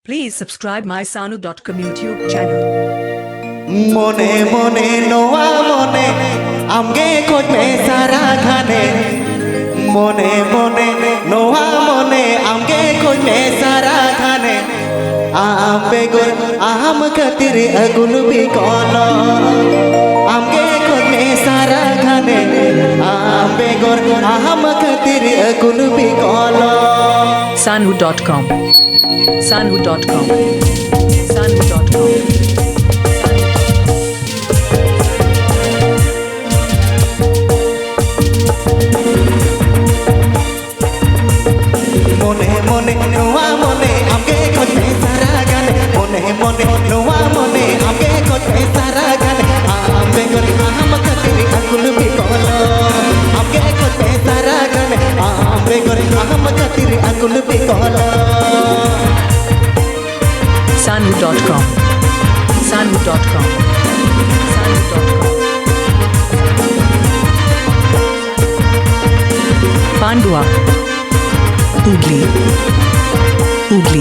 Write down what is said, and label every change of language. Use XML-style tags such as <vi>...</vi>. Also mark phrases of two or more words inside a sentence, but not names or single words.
<en>Please subscribe my Sanu.com YouTube channel.</en> <sat>Mone mone noa mone amge khoj me sara khane mone mone noa mone amge khoj me sara khane ambe gor aham khatir agul bi kono amge khoj me sara khane ambe gor aham khatir agul bi kono</sat> <en>Sanu.com. Sanu.com. Sanu.com.</en> <sat>Mone mone noa mone amge khoj me sara khane mone mone noa mone amge khoj me sara khane ambe gor aham khatir agul bi kono amge khoj me sara khane ambe gor aham khatir agul bi kono</sat> <en>Sanu.com. Sanu.com. Sanu.com. Pandua. Ugly. Ugly.</en>